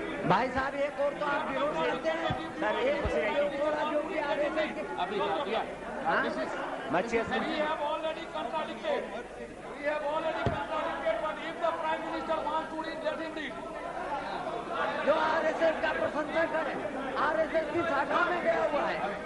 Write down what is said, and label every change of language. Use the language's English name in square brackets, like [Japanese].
[Hindi] भाई साहब एक और तो आप विरोध करते हैं सर. एक थोड़ा जो भी आ रहे थे [English] अभी We have already contradicted. We have already contradicted, but if the Prime Minister wants to read, let him read. [Hindi] जो आरएसएस का प्रशंसक है, आरएसएस की शाखा में गया हुआ है.